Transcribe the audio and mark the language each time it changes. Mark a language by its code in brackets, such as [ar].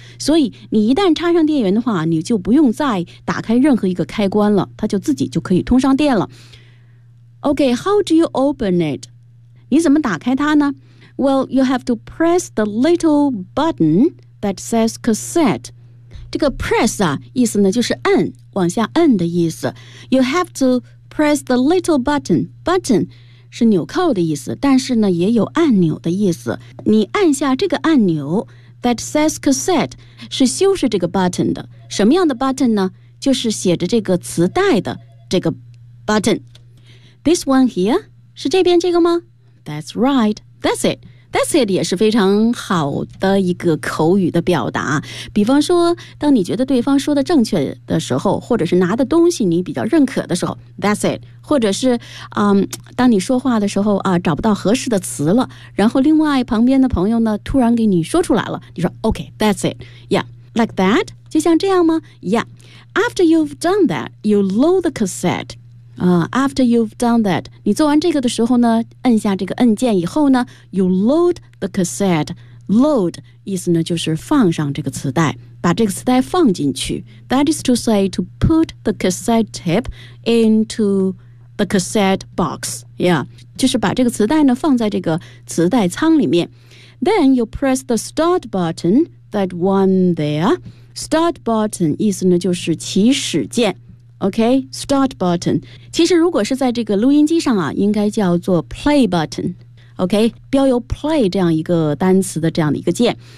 [zh] 所以你一旦插上电源的话，你就不用再打开任何一个开关了，它就自己就可以通上电了。 [en] Okay, how do you open it? [zh] 你怎么打开它呢？ [en] Well, you have to press the little button that says cassette. [zh] 这个 press 啊，意思呢就是按，往下按的意思。 [en] You have to press the little button. [zh] Button 是纽扣的意思，但是呢也有按钮的意思。你按下这个按钮 [en] that says cassette [zh] 是修饰这个 button 的。什么样的 button 呢？就是写着这个磁带的这个 button。 [en] This one here [zh] 是这边这个吗？ [en] That's right. That's it. [zh] That's it 也是非常好的一个口语的表达。比方说当你觉得对方说的正确的时候，或者是拿的东西你比较认可的时候， That's it. 或者是当你说话的时候啊，找不到合适的词了，然后另外旁边的朋友呢突然给你说出来了，你说 [en] OK, that's it. Yeah, like that. [zh] 就像这样吗？ [en] Yeah. After you've done that, you load the cassette. After you've done that, [zh] 你做完这个的时候呢，按下这个按键以后呢， [en] you load the cassette. [zh] Load 意思呢就是放上这个磁带，把这个磁带放进去。 [en] That is to say to put the cassette tape into the cassette box. [zh] Yeah, 就是把这个磁带呢放在这个磁带仓里面。 [en] Then you press the start button, that one there. [zh] Start button 意思呢就是起始键。OK, start button. 其实如果是在这个录音机上啊，应该叫做 play button. OK, 标有 play 这样一个单词的这样的一个键。